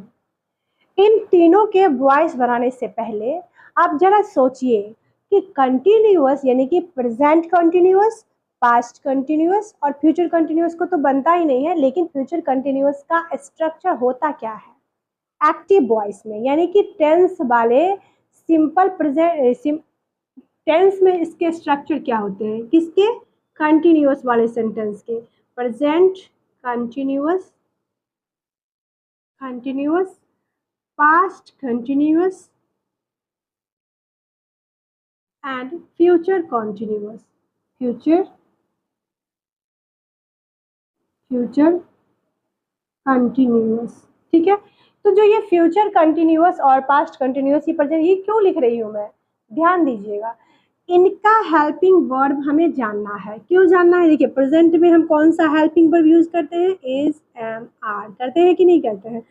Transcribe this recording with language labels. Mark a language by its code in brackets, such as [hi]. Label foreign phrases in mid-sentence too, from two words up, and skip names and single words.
[hi] इन तीनों के वॉइस बनाने से पहले आप जरा सोचिए कि कंटिन्यूअस यानी कि [en] present continuous, past continuous [hi] और [en] future continuous [hi] को तो बनता ही नहीं है, लेकिन [en] future continuous [hi] का स्ट्रक्चर होता क्या है [en] active voice [hi] में, यानी कि टेंस वाले [en] simple present tense [hi] में इसके स्ट्रक्चर क्या होते हैं, किसके, कंटिन्यूअस वाले सेंटेंस के। [en] present continuous, continuous past continuous and future continuous, future continuous, [hi] ठीक है। तो जो ये [en] future continuous [hi] और [en] past continuous, [hi] ये प्रेजेंट, ये क्यों लिख रही हूँ मैं, ध्यान दीजिएगा। इनका [en] helping verb [hi] हमें जानना है। क्यों जानना है? देखिए प्रेजेंट में हम कौन सा [en] helping verb use [hi] करते हैं, [en] is, am, are [hi] करते हैं कि नहीं करते हैं।